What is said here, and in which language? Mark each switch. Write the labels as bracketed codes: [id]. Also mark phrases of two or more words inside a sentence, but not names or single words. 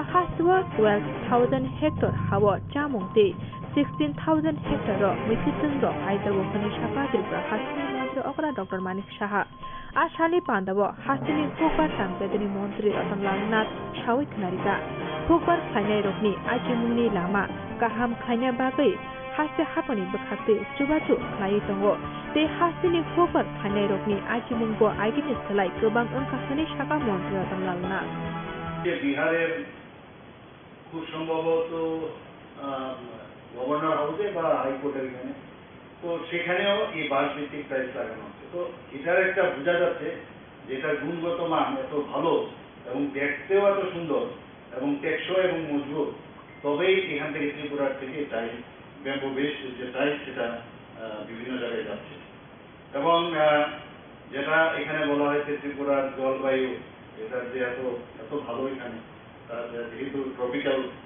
[trp] haswa 12000 hectare hawa chamungti 16000 hectare ro misitung ro aidabo khani saka tripura hasini mantri okra dr manik saha asali pandawa hasini hukbar tangbedini mantri ratanlal nath sawi khnarika hukbar khainai rokni ajimungni lama kaham khaina bagai hase hapani bakhate chubatu khlai tongo te hasini hukbar khainai rokni ajimungbo aigini salai gobang angka khani saka mantri ratanlal nath [bn] বিহারের খুব সম্ভবত গভর্নর হাউসে বা হাইকোর্টের এখানে তো সেখানেও এই বাস ভিত্তিক প্রাইস লাগানো হচ্ছে তো এটার একটা বোঝা যাচ্ছে যে এটার গুণগত মান এত ভালো এবং দেখতেও এত সুন্দর এবং টেকসই এবং মজবুত তবেই এখান থেকে ত্রিপুরার থেকে [en] tile bamboo base [bn] যে টাইল সেটা বিভিন্ন জায়গায় যাচ্ছে এবং যেটা এখানে বলা হয়েছে ত্রিপুরার জলবায়ু এটার যে এত ভালো এখানে যেহেতু ট্রপিক্যাল